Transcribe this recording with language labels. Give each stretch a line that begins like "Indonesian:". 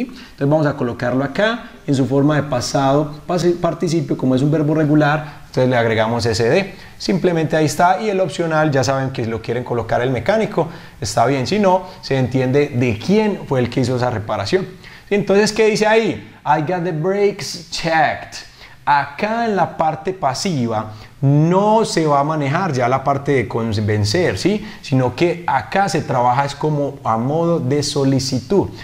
Spanish: Entonces vamos a colocarlo acá en su forma de pasado participio, como es un verbo regular, entonces le agregamos SD. Simplemente ahí está, y el opcional ya saben que si lo quieren colocar el mecánico, está bien, si no, se entiende de quién fue el que hizo esa reparación. Entonces, ¿qué dice ahí?
English: I got the brakes checked.
Spanish: Acá en la parte pasiva no se va a manejar ya la parte de convencer, ¿sí? Sino que acá se trabaja es como a modo de solicitud.